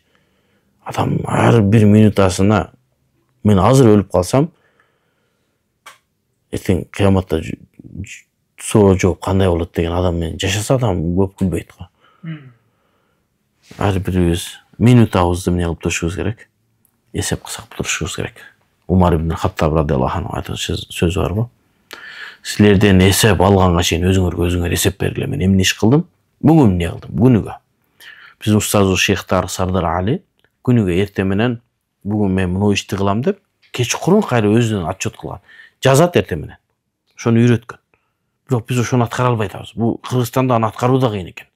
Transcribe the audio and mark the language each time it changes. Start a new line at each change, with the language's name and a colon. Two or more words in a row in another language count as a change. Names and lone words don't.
Kyrgyz: Адам ар бир минутасына мен азыр өлүп калсам, эртең кыяматта суроо жооп кандай болот деген адам менен жашаса адам көп күлбөйт го. Ар бирибиз минутабызды эмне кылып турушубуз керек? Эсеп кылсак турушубуз керек.
Kazakh: Умар ибн Хаттаб
Arabic: رضي الله عنه
Kazakh: айтқан сөзі бар ғой. Сілерден есеп алғанға шейін өзіңер есеп бергіле.
Kyrgyz: Мен эмне иш кылдым? Бүгүн эмне кылдым? Күнүгө. Биздин устазыбыз Шейхтар Сардар Али күнүгө эртең менен бүгүн мен мына ишти кылам деп, кечкурун кайра өзүнөн отчет кылган. Жазат эртең менен. Ошону үйрөткөн. Бирок биз ошону аткара албай атабыз. Бул Кыргызстанда аны аткаруу да кыйын экен.